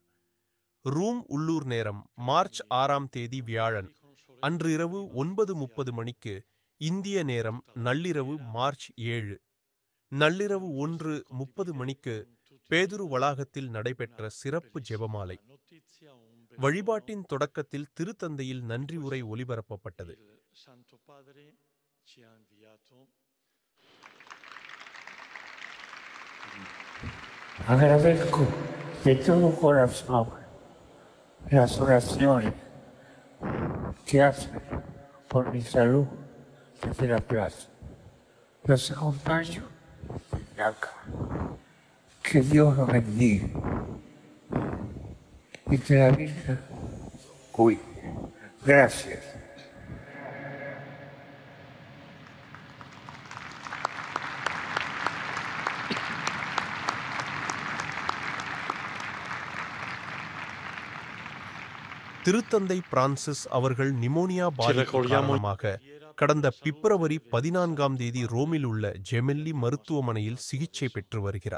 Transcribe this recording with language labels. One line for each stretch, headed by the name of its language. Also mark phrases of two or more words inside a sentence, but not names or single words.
Tamil: ரூம் உள்ளூர் நேரம் மார்ச் 6 வியாழன் அன்று இரவு 9:30 மணிக்கு, இந்திய நேரம் நள்ளிரவு மார்ச் 7 நள்ளிரவு 1:30 மணிக்கு பேதுரு வளாகத்தில் நடைபெற்ற சிறப்பு ஜெபமாலை வழிபாட்டின் தொடக்கத்தில் திருத்தந்தையில் நன்றி உரை ஒலிபரப்பப்பட்டது.
Spanish: Agradezco de todo corazón las oraciones que hacen por mi salud desde la plaza. Los acompaño desde acá. Que Dios los bendiga y que la Virgen cuide. Gracias.
Tamil: திருத்தந்தை பிரான்சிஸ் அவர்கள் நிமோனியா பாதிப்பு காரணமாக கடந்த பிப்ரவரி 14 ரோமில் உள்ள ஜெமெல்லி மருத்துவமனையில் சிகிச்சை பெற்று வருகிறார்.